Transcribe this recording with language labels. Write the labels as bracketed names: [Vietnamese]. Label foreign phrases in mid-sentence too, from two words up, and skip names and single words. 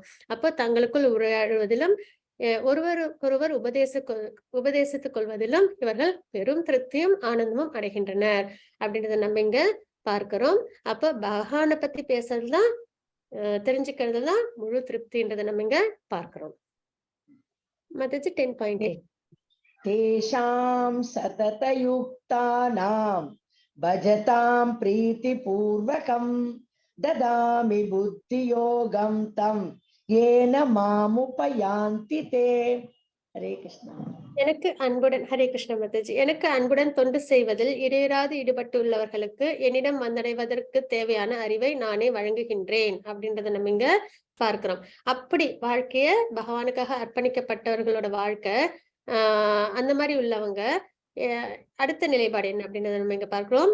[Tamil] அப்போ தங்களுக்குள் உரையாடுவதிலும் ஒருவருக்கொருவர் உபதேசித்துக் கொள்வதிலும் இவர்கள் பெரும் திருப்தியும் ஆனந்தமும் அடைகின்றனர் அப்படின்றத நம்ம இங்க பார்க்கிறோம். அப்ப பகவானை பத்தி பேசுறதுதான் தெரிஞ்சுக்கிறது தான் முழு திருப்தின்றதை நம்ம இங்க பார்க்கிறோம். மத்தது 10.8 [Sanskrit] तेषां सततयुक्तानां भजतां प्रीतिपूर्वकं ददामि बुद्धियोगं तं येन मामुपयान्ति ते. हरे कृष्ण. [Tamil] எனக்கு அன்புடன் [Sanskrit] हरे कृष्ण [Tamil] மாதாஜி. எனக்கு அன்புடன் தொண்டு செய்வதில் இடையராது ஈடுபட்டுள்ளவர்களுக்கு என்னிடம் வந்தடைவதற்கு தேவையான அறிவை நானே வழங்குகின்றேன் அப்படின்றத நம்ம இங்க பார்க்கிறோம். அப்படி வாழ்க்கைய பகவானுக்காக அர்ப்பணிக்கப்பட்டவர்களோட வாழ்க்கை அந்த மாதிரி உள்ளவங்க அடுத்த நிலைப்பாடு என்ன அப்படின்றத நம்ம இங்க பார்க்கிறோம்.